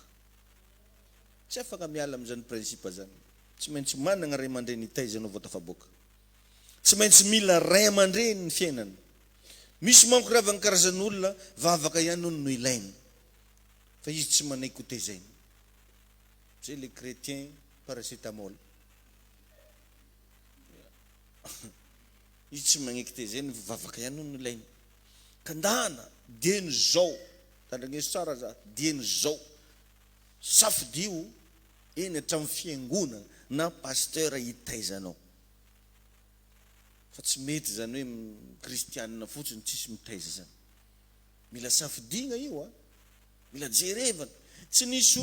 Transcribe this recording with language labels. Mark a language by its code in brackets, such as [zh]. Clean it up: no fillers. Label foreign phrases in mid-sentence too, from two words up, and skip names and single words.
[mg] Tsy afaka miala amin'izany prinsipa zany. Tsy maintsy manana ray aman-dreny taiza ianao vao tafavoaka. Tsy maintsy mila ray aman-dreny ny fiainana. Misy manko ravana karazan'olona vavaka ihany no ilainy. Fa izy tsy manay côté zainy. [fr] C'est les chrétiens paracétamol. [mg] izy tsy magneky tezeny vavaka ihany no ilainy kandana dieny zao tandrigneso tsara za dieny zao safidio eny hatramin'ny fiangonana na pasteur hitaizanao fa tsy mety zany hoe kristianina fotsiny tsisy mitaiza zany mila safidigna io mila jerevana tsy nisy